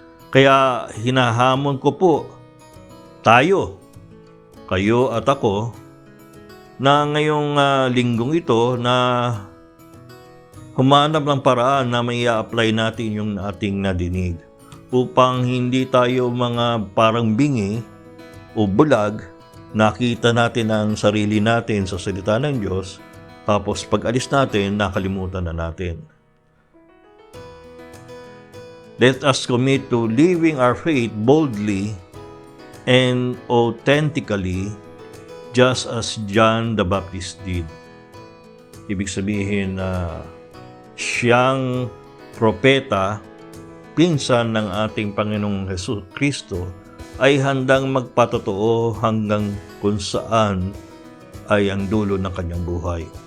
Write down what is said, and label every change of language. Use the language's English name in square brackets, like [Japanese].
[Filipino] Kaya hinahamon ko po tayo, kayo at ako, na ngayong linggong ito na humanap ng paraan na may apply natin yung ating nadinig upang hindi tayo mga parang bingi o bulag, nakita natin ang sarili natin sa salita ng Diyos, tapos pag alis natin, nakalimutan na natin. [English] Let us commit to living our faith boldly and authentically, just as John the Baptist did. [Filipino] Ibig sabihin na siyang propeta, pinsan ng ating Panginoong Hesus Kristo, ay handang magpatotoo hanggang kung saan ay ang dulo ng kanyang buhay.